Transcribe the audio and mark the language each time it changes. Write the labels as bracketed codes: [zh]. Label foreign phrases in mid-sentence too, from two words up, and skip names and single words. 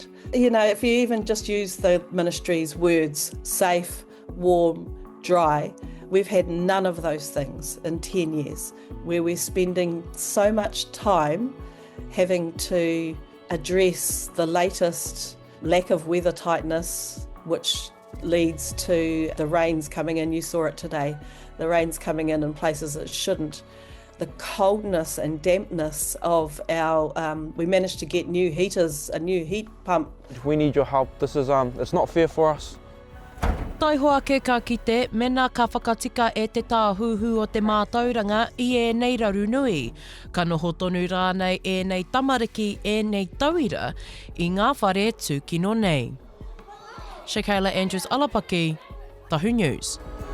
[en] If you even just use the ministry's words, safe, warm, dry, we've had none of those things in 10 years, where we're spending so much time having to address the latest lack of weather tightness, which leads to the rains coming in. You saw it today, the rains coming in places it shouldn't. the coldness and dampness of our, we managed to get new heaters, a new heat pump. We need your help. This is, it's not fair for us. [mi] Tai hoa ke ka kite, mena ka whakatika e te tāhuhu o te mātauranga I ēnei raru nui. Ka noho tonu rānei ēnei tamariki ēnei tauira I ngā whare tūkino nei. [en] Shakayla Andrews-Alapaki, Tahu News.